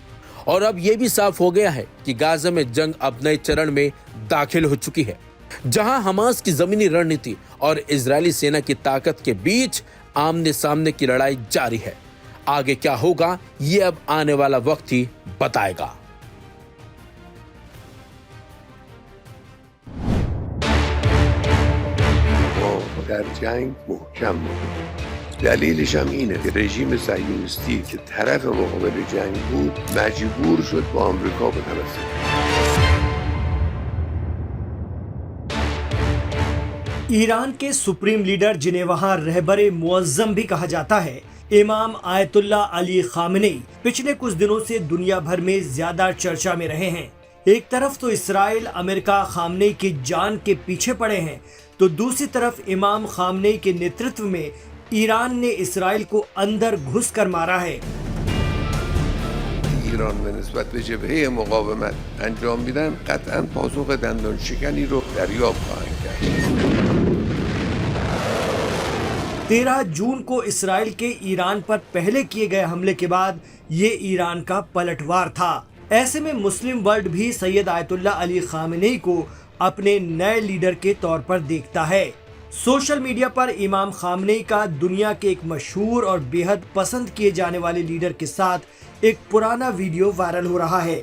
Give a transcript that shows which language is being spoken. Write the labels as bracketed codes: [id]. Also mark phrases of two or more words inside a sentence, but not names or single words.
[hi] और अब यह भी साफ हो गया है कि गाजा में जंग अब नए चरण में दाखिल हो चुकी है, जहां हमास की जमीनी रणनीति और इजरायली सेना की ताकत के बीच आमने सामने की लड़ाई जारी है। आगे क्या होगा ये अब आने वाला वक्त ही बताएगा। [fa] در جنگ محکم بود. دلیلش هم اینه که رژیم صهیونیستی که طرف مقابل جنگ بود مجبور شد با آمریکا بتمسک. [hi] ईरान के [en] supreme leader [hi] जिन्हें वहां रहबरे मुअज्जम भी कहा जाता है, इमाम आयतुल्ला अली खामेनी पिछले कुछ दिनों से दुनिया भर में ज्यादा चर्चा में रहे हैं। एक तरफ तो इसराइल अमेरिका खामेनी की जान के पीछे पड़े हैं, तो दूसरी तरफ इमाम खामेनी के नेतृत्व में ईरान ने इसराइल को अंदर घुस कर मारा है। [fa] ایران به نسبت به جبهه مقاومت انجام میدن قطعا پاسخ دندان شکنی رو دریافت خواهند کرد. [hi] 13 जून को इसराइल के ईरान पर पहले किए गए हमले के बाद ये ईरान का पलटवार था। ऐसे में [en] Muslim world [hi] भी सैयद आयतुल्ला अली खामेनी को अपने नए लीडर के तौर पर देखता है। [en] social media [hi] पर इमाम खामेनी का दुनिया के एक मशहूर और बेहद पसंद किए जाने वाले लीडर के साथ एक पुराना वीडियो वायरल हो रहा है।